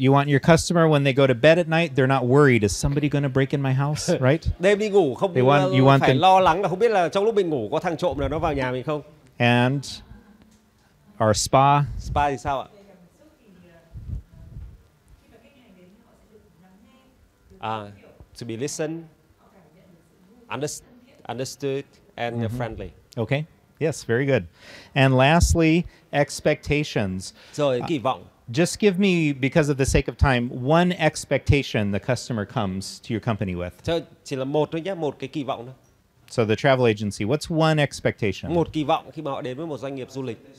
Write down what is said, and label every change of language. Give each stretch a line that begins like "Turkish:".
English: You want your customer when they go to bed at night, they're not worried. Is somebody going to break in my house? Right?
Vietnamese: Đêm đi ngủ không
English: You want
Vietnamese: phải
English: them-
Vietnamese: lo lắng là không biết là trong lúc mình ngủ có thằng trộm nào nó vào nhà mình không.
English: And our spa.
Vietnamese: Spa thì sao ạ?
English: To be listened, understood, and friendly. Okay. Yes, very good. And lastly, expectations.
Vietnamese: Rồi kỳ vọng.
English: Just give me, because of the sake of time, one expectation the customer comes to your company with.
Vietnamese: Chỉ là một thôi nhé, một cái kỳ vọng thôi.
English: So the travel agency, what's one expectation?
Vietnamese: Một kỳ vọng khi mà họ đến với một doanh nghiệp du lịch.